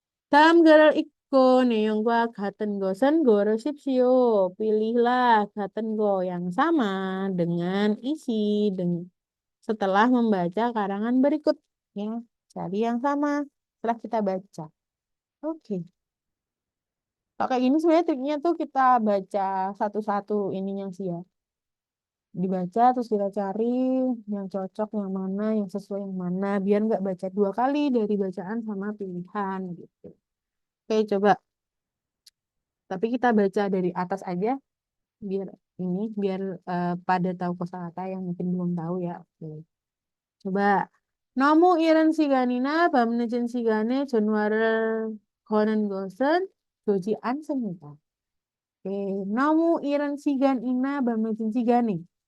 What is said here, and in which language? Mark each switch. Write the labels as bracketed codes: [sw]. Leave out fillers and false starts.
[ko] 다음 글을 읽고 내용과 같은 것은 고르십시오. [id] Pilihlah [ko] 같은 거 [id] yang sama dengan isi setelah membaca karangan berikut. Ya, cari yang sama setelah kita baca. Oke. Kalau kayak gini sebenarnya triknya tuh kita baca satu-satu ininya sih ya. Dibaca terus kita cari yang cocok yang mana, yang sesuai yang mana, biar nggak baca dua kali dari bacaan sama pilihan gitu. Oke, coba. Tapi kita baca dari atas aja biar biar pada tahu kosakata yang mungkin belum tahu ya. Oke. Coba. [ko] 너무 이른 시간이나 밤늦은 시간에 전화를 거는 것은 좋지 않습니다. Oke, 너무 이른 시간이나 밤늦은 시간에.